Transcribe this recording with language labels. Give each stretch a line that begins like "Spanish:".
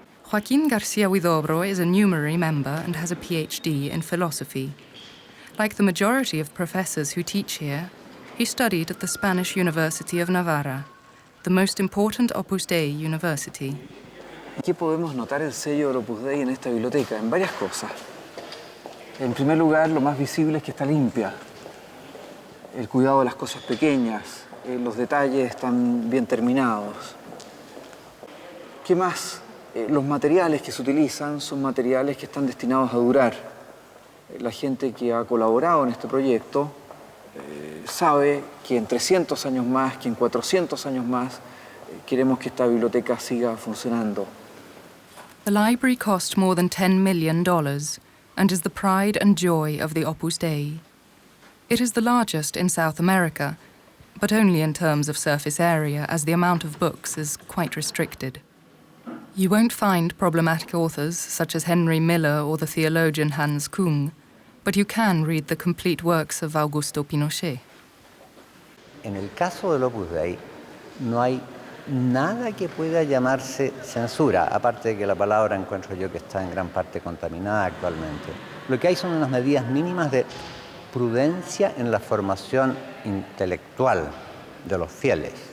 English: Joaquín García Huidobro is a numerary member and has a PhD in philosophy. Like the majority of professors who teach here, he studied at the Spanish University of Navarra, the most important Opus Dei university.
Spanish: ¿Qué podemos notar el sello del Opus Dei en esta biblioteca? En varias cosas. En primer lugar, lo más visible es que está limpia. El cuidado de las cosas pequeñas, los detalles están bien terminados. ¿Qué más? Los materiales que se utilizan son materiales que están destinados a durar. La gente que ha colaborado en este proyecto sabe que en 300 años más, que en 400 años más, queremos que esta biblioteca siga funcionando.
English: The library cost more than $10 million and is the pride and joy of the Opus Dei. It is the largest in South America, but only in terms of surface area, as the amount of books is quite restricted. You won't find problematic authors such as Henry Miller or the theologian Hans Küng, but you can read the complete works of Augusto Pinochet.
Spanish: En el caso del Opus Dei, no hay nada que pueda llamarse censura, aparte de que la palabra encuentro yo que está en gran parte contaminada actualmente. Lo que hay son unas medidas mínimas de prudencia en la formación intelectual de los fieles.